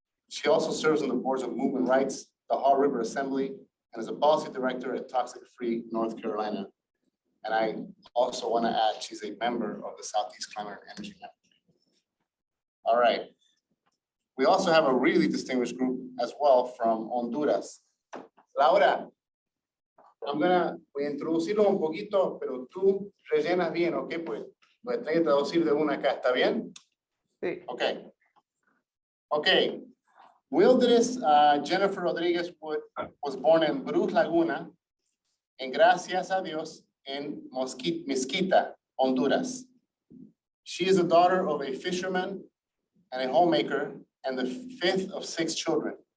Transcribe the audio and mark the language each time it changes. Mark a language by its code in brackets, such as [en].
[en] She also serves on the boards of Movement Rights, the Haw River Assembly, and is a policy director at Toxic Free North Carolina. And I also want to add, she's a member of the Southeast Climate and Energy Network. All right. We also have a really distinguished group as well from Honduras. [es] Laura, voy a introducirlo un poquito, pero tú rellenas bien, ¿ok? Pues voy a tener que traducir de una acá, ¿está bien? Sí. [en] Okay. Okay. Wildres Jennifer Rodriguez Wood was born in Bruce Laguna, and gracias a Dios, in Miskita, Honduras. She is the daughter of a fisherman and a homemaker, and the 5th of 6 children.